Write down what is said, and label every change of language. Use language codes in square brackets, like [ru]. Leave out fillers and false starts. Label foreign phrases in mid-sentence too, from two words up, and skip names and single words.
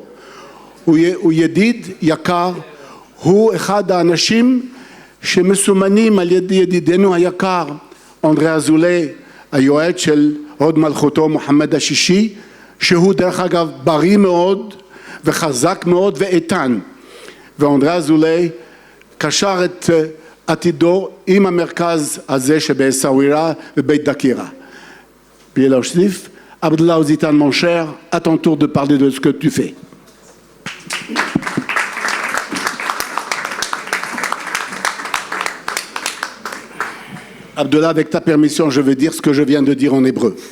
[he] הוא ידיד יקר, הוא אחד האנשים שמסומנים על ידי ידידנו היקר אנדרי אזולאי, היועץ של הוד מלכותו מוחמד השישי, שהוא דרך אגב בריא מאוד וחזק מאוד ואיתן. ואנדרי אזולאי קשר את עתידו עם המרכז הזה שבאסווירה ובית דקירה. [fr] Puis alors Shlif, Abdallah Ozitan mon cher, à ton tour de parler de ce que tu fais. Abdallah, avec ta permission, je vais dire ce que je viens de dire en hébreu.